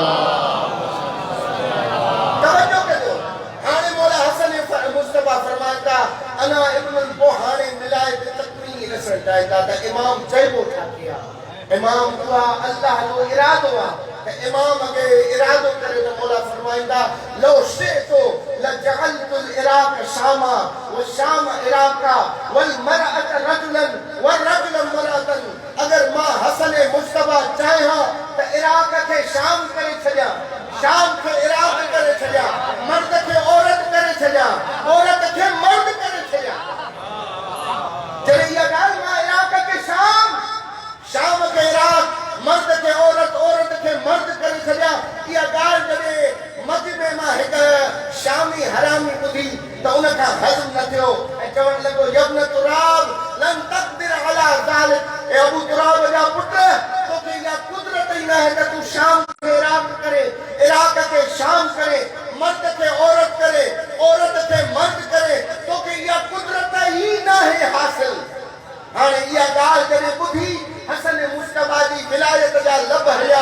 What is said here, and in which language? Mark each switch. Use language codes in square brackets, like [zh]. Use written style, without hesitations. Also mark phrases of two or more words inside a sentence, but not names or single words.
[sd] तवजो कजो, हाणे मौला हसन मुस्तफ़ा फरमाइनि था, [ar] أنا ابن, [sd] पोइ हाणे मिलाए तकवीनी ॾिसणु चाहिनि था त इमाम चइबो छा कया। इमाम हुआ अल्लाह जो इरादो आहे, त इमाम अॻे इरादो करे त मौला फरमाईंदा, [ar] لو شئت لجعلت العراق شاما والشام عراقا والمرأة رجلا والرجل امرأة. [sd] अगर मां हसन मुस्तफ़ा चाहियां त इराक़ खे शाम करे छॾियां, शाम खे इराक़ करे छॾियां, मर्द खे औरत करे छॾियां, औरत खे मर्द करे छॾियां। जॾहिं इहा ॻाल्हि मां इराक़ खे शाम, शाम खे इराक़, मर्द खे औरत, औरत खे मर्द करे छॾियां, इहा ॻाल्हि जॾहिं मजमे मां हिकु शामी हरामी ॿुधी त उनखां हज़म न थियो ऐं चवणु लॻो, [ar] يا ابن تراب لن تقدر على ذلك. [sd] ए अबू तुराब जा पुट, तोखे इहा कुदरत ई न आहे त तूं शाम खे इराक़ करे, इराक़ खे शाम करे, मर्द खे औरत करे, औरत खे मर्द करे, तोखे इहा कुदरत ई न आहे हासिल। हाणे इहा ॻाल्हि जॾहिं ॿुधी हसन मुस्तफ़ा जी विलायत जा लब हलिया।